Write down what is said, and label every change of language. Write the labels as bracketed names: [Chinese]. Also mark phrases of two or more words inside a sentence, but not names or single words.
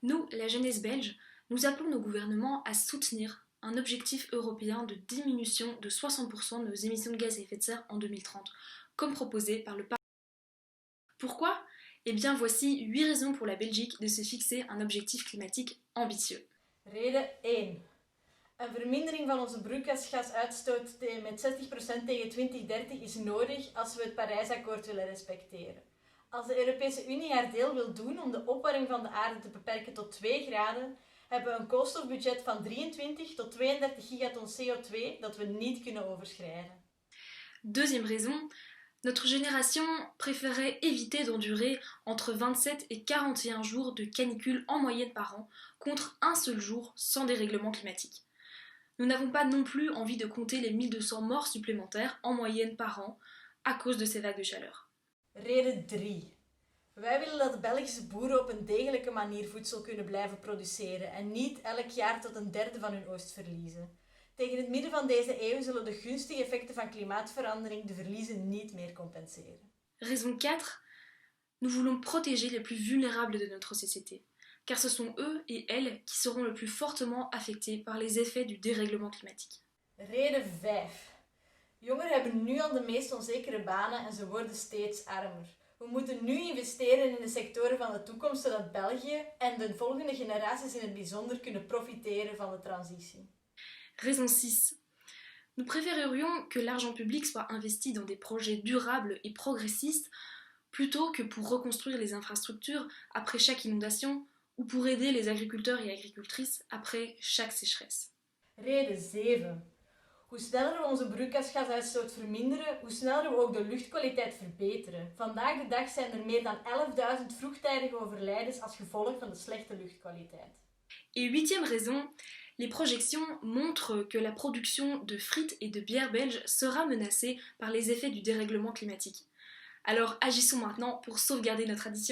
[French] Nous, la jeunesse belge, nous appelons nos gouvernements à soutenir un objectif européen de diminution de 60% de nos émissions de gaz à effet de serre en 2030, comme proposé par le Parlement. Pourquoi? Eh bien, voici 8 raisons pour la Belgique de se fixer un objectif climatique ambitieux. [Dutch] Reden 1. Een vermindering van onze broeikasgasuitstoot met 60% tegen 2030 is nodig als we het Parijsakkoord willen respecteren. Als de Europese Unie haar deel wil doen om de opwarming van de aarde te beperken tot 2 graden, hebben we een koolstofbudget van 23 tot 32 gigaton CO2 dat we niet kunnen overschrijden. [French] Deuxième raison, notre génération préférait éviter d'endurer entre 27 et 41 jours de canicule en moyenne par an contre un seul jour sans dérèglement climatique. Nous n'avons pas non plus envie de compter les 1200 morts supplémentaires en moyenne par an à cause de ces vagues de chaleur. [Dutch] Reden 3. Wij willen dat de Belgische boeren op een degelijke manier voedsel kunnen blijven produceren en niet elk jaar tot een derde van hun oogst verliezen. Tegen het midden van deze eeuw zullen de gunstige effecten van klimaatverandering de verliezen niet meer compenseren. [French] Raison 4. Nous voulons protéger les plus vulnérables de notre société, car ce sont eux et elles qui seront le plus fortement affectés par les effets du dérèglement climatique. [Dutch] Reden 5. Jongeren hebben nu al de meest onzekere banen en ze worden steeds armer. We moeten nu investeren in de sectoren van de toekomst zodat België en de volgende generaties in het bijzonder kunnen profiteren van de transitie. [French] Raison 6. Nous préférerions que l'argent public soit investi dans des projets durables et progressistes plutôt que pour reconstruire les infrastructures après chaque inondation ou pour aider les agriculteurs et agricultrices après chaque sécheresse. [Dutch] Reden 7. Hoe sneller we onze broeikasgasuitstoot verminderen, hoe sneller we ook de luchtkwaliteit verbeteren. Vandaag de dag zijn er meer dan 11.000 vroegtijdige overlijdens als gevolg van de slechte luchtkwaliteit. [French] Et huitième raison, les projections montrent que la production de frites et de bière belge sera menacée par les effets du dérèglement climatique. Alors agissons maintenant pour sauvegarder notre tradition.